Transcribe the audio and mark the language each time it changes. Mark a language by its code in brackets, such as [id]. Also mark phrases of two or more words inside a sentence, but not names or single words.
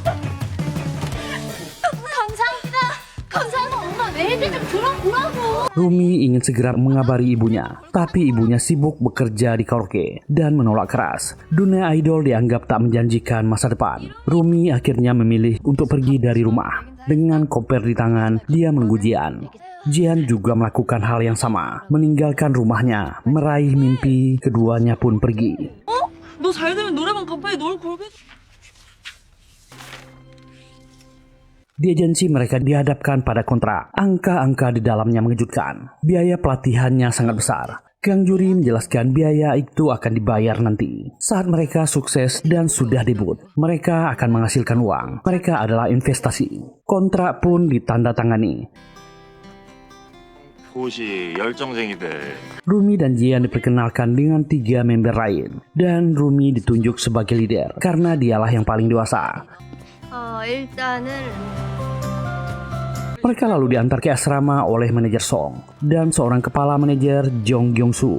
[id] Rumi ingin segera mengabari ibunya, tapi ibunya sibuk bekerja di karaoke dan menolak keras. Dunia idol dianggap tak menjanjikan masa depan. Rumi akhirnya memilih untuk pergi dari rumah. Dengan koper di tangan, dia menunggu Jian. Jian juga melakukan hal yang sama, meninggalkan rumahnya, meraih mimpi, keduanya pun pergi. [ko] 너 잘 되면 노래방 간판에 널 걸게. [id] Di agensi mereka dihadapkan pada kontrak. Angka-angka di dalamnya mengejutkan. Biaya pelatihannya sangat besar. Gang Juri menjelaskan biaya itu akan dibayar nanti. Saat mereka sukses dan sudah debut, mereka akan menghasilkan uang. Mereka adalah investasi. Kontrak pun ditandatangani. [ko] 호시 열정쟁이들. [id] Rumi dan Jian diperkenalkan dengan 3 member lain. Dan Rumi ditunjuk sebagai leader karena dialah yang paling dewasa. [ko] 일단은 [id] Mereka lalu diantar ke asrama oleh manajer Song dan seorang kepala manajer Jong Gyong-soo.